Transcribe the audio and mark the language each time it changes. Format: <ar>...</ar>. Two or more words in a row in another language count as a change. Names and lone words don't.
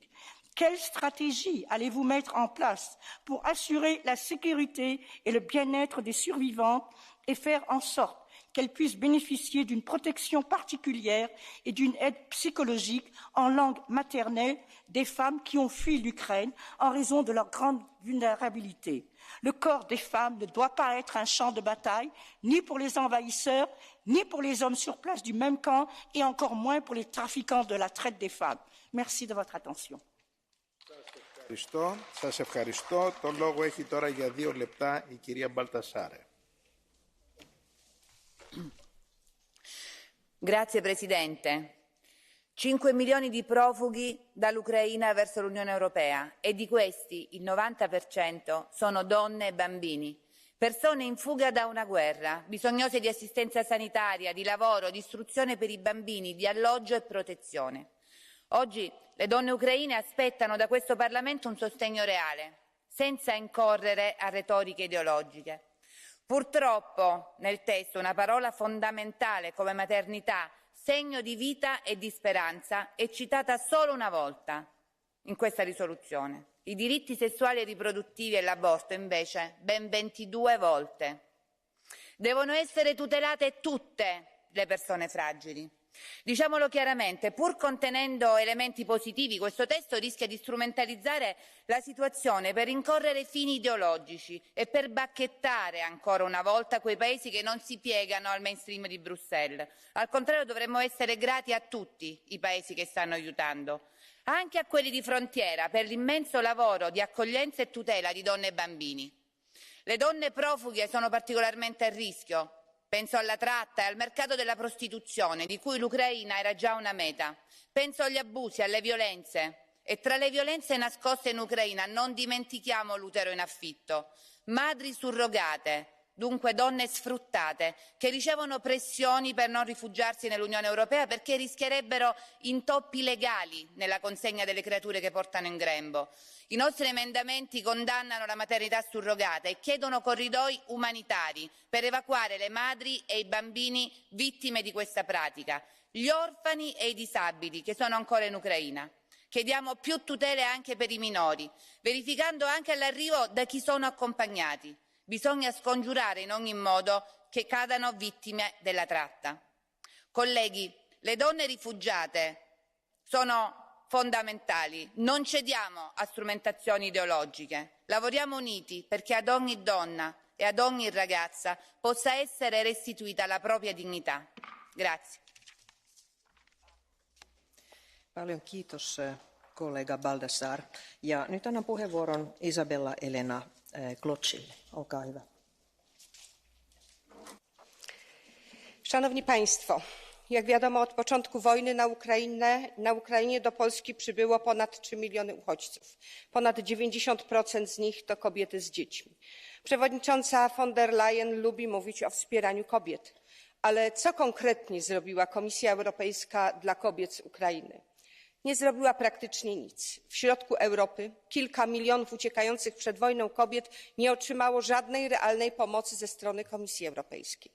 <fr>Quelle stratégie allez-vous mettre en place pour assurer la sécurité et le bien-être des survivantes et faire en sorte qu'elles puissent bénéficier d'une protection particulière et d'une aide psychologique en langue maternelle des femmes qui ont fui l'Ukraine en raison de leur grande vulnérabilité? Le corps des femmes ne doit pas être un champ de bataille, ni pour les envahisseurs, ni pour les hommes sur place du même camp, et encore moins pour les trafiquants de la traite des femmes. Merci de votre attention.</fr> <el>Σας ευχαριστώ. Το λόγο έχει τώρα για 2 λεπτά η κυρία Μπαλτασάρε.</el> <it>Grazie Presidente. 5 milioni di profughi dall'Ucraina verso l'Unione Europea e di questi il 90% sono donne e bambini, persone in fuga da una guerra, bisognose di assistenza sanitaria, di lavoro, di istruzione per i bambini, di alloggio e protezione. Oggi le donne ucraine aspettano da questo Parlamento un sostegno reale, senza incorrere a retoriche ideologiche. Purtroppo nel testo una parola fondamentale come maternità, segno di vita e di speranza, è citata solo una volta in questa risoluzione. I diritti sessuali e riproduttivi e l'aborto invece ben 22 volte. Devono essere tutelate tutte le persone fragili. Diciamolo chiaramente, pur contenendo elementi positivi, questo testo rischia di strumentalizzare la situazione per rincorrere fini ideologici e per bacchettare ancora una volta quei paesi che non si piegano al mainstream di Bruxelles. Al contrario, dovremmo essere grati a tutti i paesi che stanno aiutando, anche a quelli di frontiera, per l'immenso lavoro di accoglienza e tutela di donne e bambini. Le donne profughe sono particolarmente a rischio. Penso alla tratta e al mercato della prostituzione, di cui l'Ucraina era già una meta. Penso agli abusi, alle violenze. E tra le violenze nascoste in Ucraina non dimentichiamo l'utero in affitto, madri surrogate, dunque donne sfruttate, che ricevono pressioni per non rifugiarsi nell'Unione Europea perché rischierebbero intoppi legali nella consegna delle creature che portano in grembo. I nostri emendamenti condannano la maternità surrogata e chiedono corridoi umanitari per evacuare le madri e i bambini vittime di questa pratica, gli orfani e i disabili che sono ancora in Ucraina. Chiediamo più tutele anche per i minori, verificando anche all'arrivo da chi sono accompagnati. Bisogna scongiurare in ogni modo che cadano vittime della tratta. Colleghi, le donne rifugiate sono fondamentali. Non cediamo a strumentazioni ideologiche. Lavoriamo uniti perché ad ogni donna e ad ogni ragazza possa essere restituita la propria dignità. Grazie.</it> <fi>Paljon kiitos kollega Baldassar. Ja nyt annan puheenvuoron Isabella Elena Kloczille. Olkaa hyvä.</fi> <pl>Szanowni Państwo, jak wiadomo, od początku wojny na Ukrainie do Polski przybyło ponad 3 miliony uchodźców. Ponad 90% z nich to kobiety z dziećmi. Przewodnicząca von der Leyen lubi mówić o wspieraniu kobiet, ale co konkretnie zrobiła Komisja Europejska dla kobiet z Ukrainy? Nie zrobiła praktycznie nic. W środku Europy kilka milionów uciekających przed wojną kobiet nie otrzymało żadnej realnej pomocy ze strony Komisji Europejskiej.</pl>